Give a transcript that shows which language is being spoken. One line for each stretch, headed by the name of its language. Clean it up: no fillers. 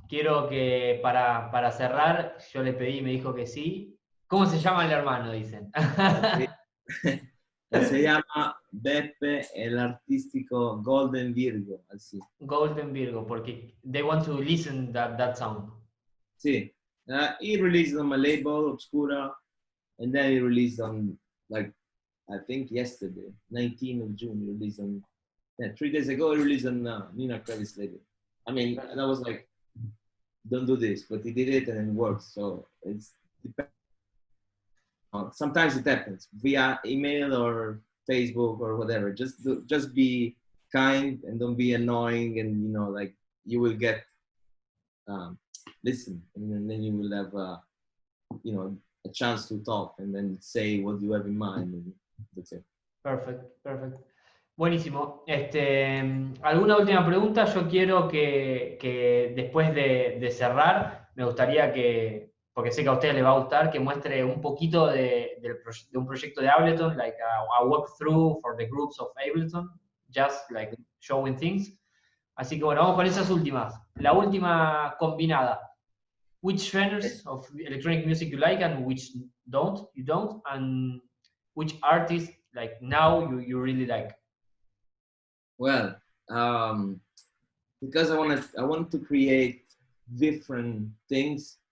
Spanish: Quiero que para cerrar, yo le pedí y me dijo que sí. ¿Cómo se llama el hermano? Dicen. Sí. Se llama Beppe, el artístico Golden Virgo, así.
English: Golden Virgo,
Spanish: porque
English: they want to listen that sound.
Spanish: Sí.
English: He released on my label, Obscura, and then he released on, like, I think yesterday, 19th of June, he released on, 3 days ago, he released on Nina Kravis label. I mean, and I was like, don't do this, but he did it and it works. So it's sometimes it happens via email or Facebook or whatever. Just be kind and don't be annoying, and like you will get listen, and then you will have a chance to talk and then say what you have in mind, and that's it. Perfect.
Spanish: Buenísimo. ¿Alguna última pregunta? Yo quiero que después de cerrar, me gustaría que, porque sé que a ustedes les va a gustar, que muestre un poquito de un proyecto de Ableton,
English: like a walkthrough for the groups of Ableton, just like showing things.
Spanish: Así que bueno, vamos con esas últimas. La última combinada.
English: Which genres of electronic music you like and which you don't, and which artists like now you really like? Well, because I want to create different things.